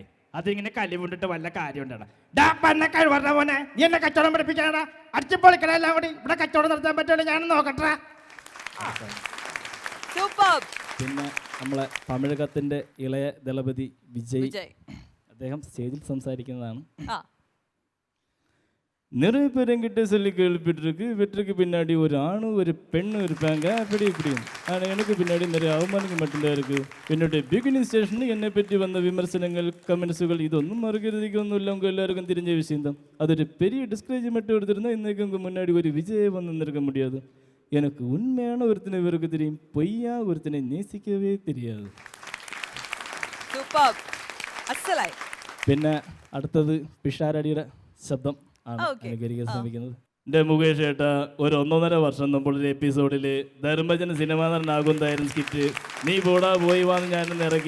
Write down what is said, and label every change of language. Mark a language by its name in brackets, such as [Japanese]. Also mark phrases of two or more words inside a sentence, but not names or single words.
[Malayalam] അതിങ്ങനെ കലി കൊണ്ടിട്ട് വല്ല കാര്യം ഉണ്ടാണ്. കഴിവറ മോനെ, നീ എന്നെ കച്ചവടം പഠിപ്പിക്കാനാ? അടിച്ചു പൊളിക്കണ എല്ലാം കൂടി ഇവിടെ കച്ചവടം നടത്താൻ പറ്റുമല്ലോ, ഞാൻ നോക്കട്ടെ. പിന്നെ നമ്മളെ തമിഴകത്തിന്റെ ഇളയ ദളപതി വിജയ്, അദ്ദേഹം സ്റ്റേജിൽ സംസാരിക്കുന്നതാണ്. [Tamil] நிறைய பேருங்கிட்ட சொல்லி கேள்விப்பட்டிருக்கு, வெற்றிக்கு பின்னாடி ஒரு ஆணு ஒரு பெண்ணு இருப்பாங்க அப்படி இப்படியும். ஆனால் எனக்கு பின்னாடி நிறைய அவமானங்கள் மட்டும்தான் இருக்குது. என்னுடைய பிகினிங் ஸ்டேஷனில் என்னை பற்றி வந்த விமர்சனங்கள், கமெண்ட்ஸுகள் இதொന്നും மறுக்கிறதுக்கு ஒன்றும் இல்லை. உங்கள் எல்லாருக்கும் தெரிஞ்ச விஷயம்தான். அது ஒரு பெரிய டிஸ்கரேஜ்மெண்ட் எடுத்திருந்தால் இன்றைக்கு உங்கள் முன்னாடி ஒரு விஜயை வந்து நிற்க முடியாது. எனக்கு உண்மையான ஒருத்தனை இவருக்கு தெரியும், பொய்யா ஒருத்தனை நேசிக்கவே தெரியாது. [Malayalam] പിന്നെ അടുത്തത് പിഷാരടിയുടെ ശബ്ദം ആണ് അനുകരിക്കാൻ ശ്രമിക്കുന്നത്. എൻ്റെ മുകേഷ് ഏട്ടാ, ഒരു 1.5 വർഷം മുമ്പുള്ള എപ്പിസോഡിൽ ധർമ്മജൻ സിനിമാ നടനാകുന്നതായിരുന്നു സ്കിറ്റ്. നീ പോടാ പോയി വാന്ന് ഞാനൊന്ന് ഇറക്കി.